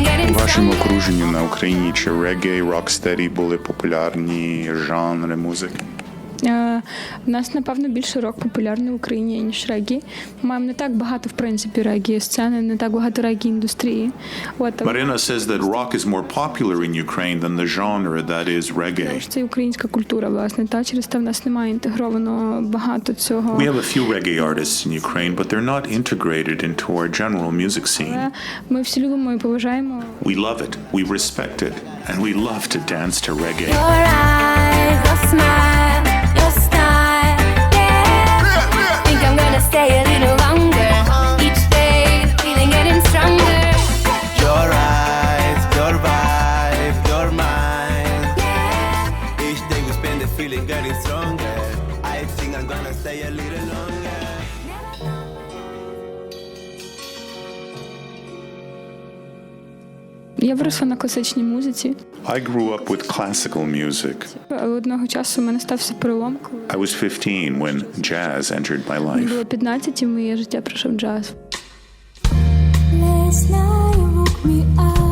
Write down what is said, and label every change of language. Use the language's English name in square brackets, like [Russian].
[Ukrainian] У вашому окруженні на Україні чи регgae, рокстері були популярні жанри музики? У нас, напевно, більше рок популярний в Україні, ніж регі. Ми маємо не так багато, в принципі, регі-сцени, не так багато регі-індустрії. [English] Marina says that rock is more popular in Ukraine than the genre that is reggae. [Ukrainian] Це українська культура, власне, та через те в нас немає інтегровано багато цього. [English] We have a few reggae artists in Ukraine, but they're not integrated into our general music scene. [Ukrainian] Ми всі любимо і поважаємо. [English] We love it, we respect it, and we love to dance to reggae. Your eyes, your smile, your style, yeah. Think I'm gonna stay a little longer. Each day, the feeling getting stronger. Your eyes, your vibe, your mind. Yeah. Each day we spend the feeling getting stronger. I think I'm gonna stay a little longer. [Ukrainian] Я виросла на класичній музиці. [English] I grew up with classical music. [Ukrainian] Але одного часу у мене стався перелом. [English] I was 15 when jazz entered my [Ukrainian] Мені [English] life. [Ukrainian] було 15, і в моє життя прийшов джаз. [English] Last night you woke me up.